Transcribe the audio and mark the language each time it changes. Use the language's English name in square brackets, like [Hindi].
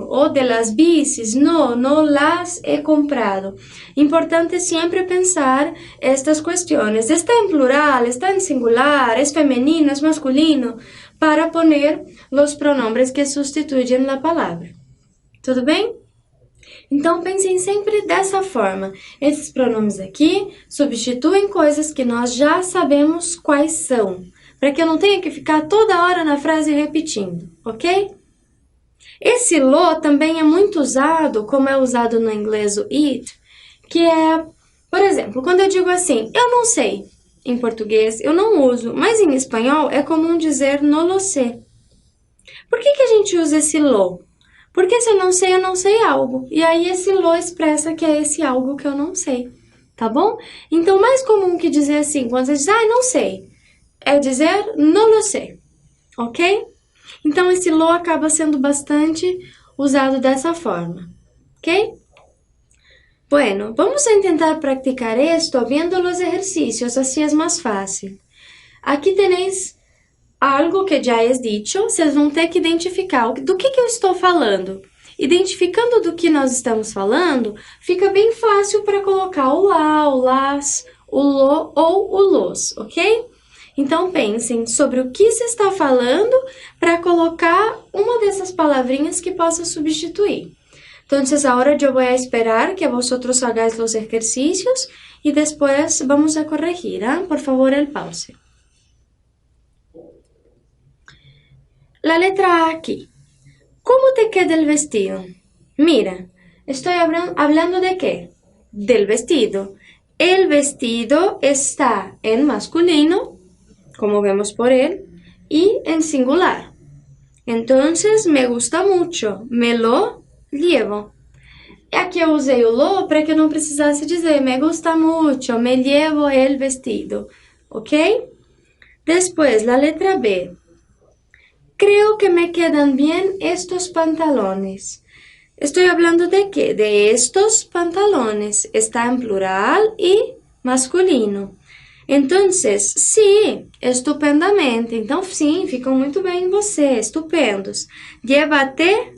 [Spanish] Ou de las bicis, no las he comprado. Importante siempre pensar estas cuestiones. Está en plural, está en singular, es femenino, es masculino, para poner los pronombres que sustituyen la palabra. [Portuguese] Tudo bem? Então, pensem sempre dessa forma. Esses pronomes aqui substituem coisas que nós já sabemos quais são, para que eu não tenha que ficar toda hora na frase repetindo, ok? Esse lo também é muito usado, como é usado no inglês o it, que é, por exemplo, quando eu digo assim, eu não sei, em português eu não uso, mas em espanhol é comum dizer [Spanish] no lo sé. [Portuguese] Por que a gente usa esse lo? Porque se eu não sei algo. E aí esse lo expressa que é esse algo que eu não sei, tá bom? Então, mais comum que dizer assim, quando você diz, não sei, é dizer [Spanish] no lo sé, [Portuguese] ok? Então, esse lo acaba sendo bastante usado dessa forma, ok? [Spanish] Bueno, vamos a tentar practicar esto viendo los ejercicios, así es más fácil. [Portuguese] Aqui tenéis algo que já é dito, vocês vão ter que identificar do que eu estou falando. Identificando do que nós estamos falando, fica bem fácil para colocar o lá, o las, o lo ou o los, ok? Então, pensem sobre o que se está falando para colocar uma dessas palavrinhas que possa substituir. [Spanish] Entonces, ahora yo voy a esperar que vosotros hagáis los ejercicios y después vamos a corregir, ¿eh? Por favor, el pause. La letra A aquí. ¿Cómo te queda el vestido? Mira, estoy hablando de qué? Del vestido. El vestido está en masculino, como vemos por él, y en singular. Entonces, me gusta mucho, me lo llevo. [Portuguese] Aqui eu usei o lo para que eu não precisasse dizer [Spanish] me gusta mucho, me llevo el vestido, [Portuguese] ok? [Spanish] Después, la letra B. Creo que me quedan bien estos pantalones. Estoy hablando de quê? De estos pantalones. Está en plural y masculino. Entonces, sí, estupendamente. [Portuguese] Então, sim, ficam muito bem em você, estupendos. Llévatelos.